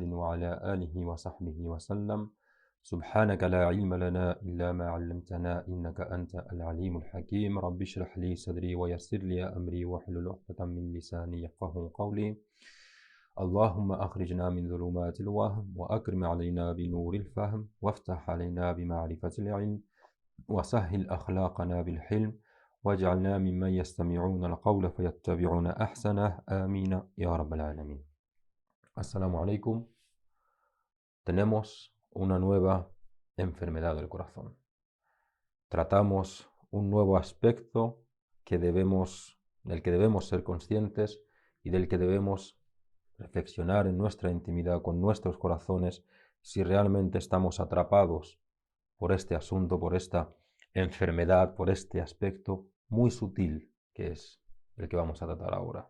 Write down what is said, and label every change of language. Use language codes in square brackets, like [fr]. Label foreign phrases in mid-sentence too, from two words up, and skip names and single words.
[ar] وعلى آله وصحبه وسلم سبحانك لا علم لنا إلا ما علمتنا إنك أنت العليم الحكيم رب اشرح لي صدري ويسر لي أمري واحلل عقدة من لساني يفقهوا قولي اللهم أخرجنا من ظلمات الوهم وأكرم علينا بنور الفهم وافتح علينا بمعرفة العلم وسهل أخلاقنا بالحلم واجعلنا ممن يستمعون القول فيتبعون أحسنه آمين يا رب العالمين. السلام عليكم. [es] Tenemos una nueva enfermedad del corazón. Tratamos un nuevo aspecto del que debemos ser conscientes y del que debemos reflexionar en nuestra intimidad con nuestros corazones si realmente estamos atrapados por este asunto, por esta enfermedad, por este aspecto muy sutil que es el que vamos a tratar ahora.